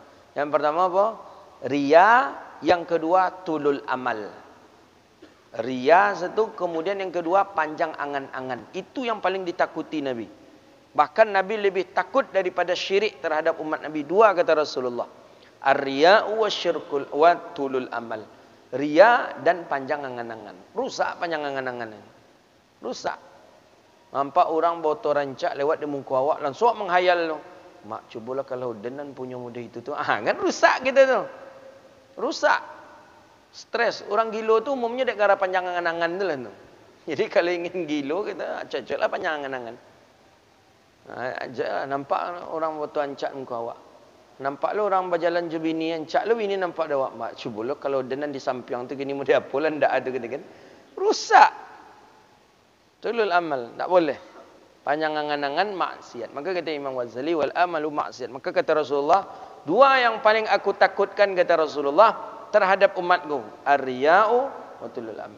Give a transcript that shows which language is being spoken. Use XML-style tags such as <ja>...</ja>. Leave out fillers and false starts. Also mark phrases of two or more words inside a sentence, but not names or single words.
<id>Yang pertama apa? Riya. Yang kedua</id> <ar>طول الأمل.</ar> <id>Ria satu, kemudian yang kedua panjang angan-angan. Itu yang paling ditakuti Nabi. Bahkan Nabi lebih takut daripada syirik terhadap umat Nabi. Dua kata Rasulullah.</id> <ar>الرياء والشرك وطول الأمل.</ar> <id>Ria dan panjang angan-angan. Rusak panjang angan-angan. Rusak.</id> <min>Nampak orang botol rancak lewat di muka awak, langsung menghayal tu. Mak, cubalah kalau denan punya muda itu tu. Kan rusak kita tu. Rusak. Stres. Orang gilo tu umumnya dek gara panjang angan-angan tu lah tu. Jadi kalau ingin gilo kita cocok lah panjang angan-angan. Nampak orang botol rancak muka awak. Nampak lo orang berjalan je bini ancak lo bini nampak dah awak. Mak, cubalah kalau denan di samping tu gini muda apa lah ndak ada kan.</min> <id>Rusak.</id> <ar>طول الأمل,</ar> <id>tak boleh. Panjang angan-angan maksiat. Maka kata Imam Ghazali,</id> <ar>والأمل</ar> <id>maksiat. Maka kata Rasulullah, dua yang paling aku takutkan kata Rasulullah terhadap umatku,</id> <ar>الرياء وطول الأمل.</ar>